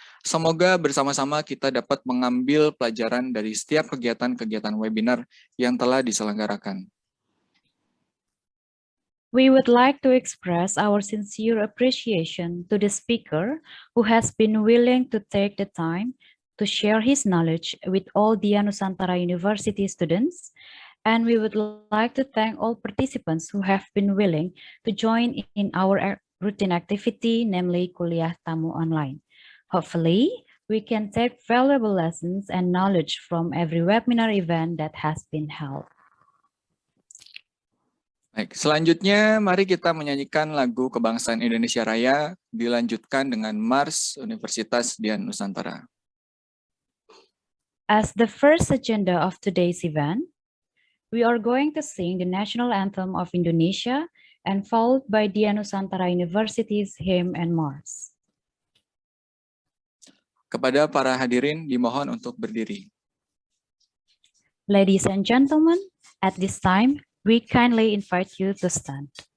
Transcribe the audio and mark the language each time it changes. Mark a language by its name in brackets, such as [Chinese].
[Indonesian] Semoga bersama-sama kita dapat mengambil pelajaran dari setiap kegiatan-kegiatan webinar yang telah diselenggarakan. [English] We would like to express our sincere appreciation to the speaker who has been willing to take the time to share his knowledge with all the Nusantara University students, and we would like to thank all participants who have been willing to join in our routine activity, namely Kuliah Tamu Online. Hopefully, we can take valuable lessons and knowledge from every webinar event that has been held. [Indonesian] Baik, selanjutnya mari kita menyanyikan lagu Kebangsaan Indonesia Raya, dilanjutkan dengan Mars Universitas Nusantara. [English] As the first agenda of today's event, we are going to sing the national anthem of Indonesia and followed by Nusantara University's hymn and Mars. [Indonesian] Kepada para hadirin dimohon untuk berdiri. [English] Ladies and gentlemen, at this time, we kindly invite you to stand.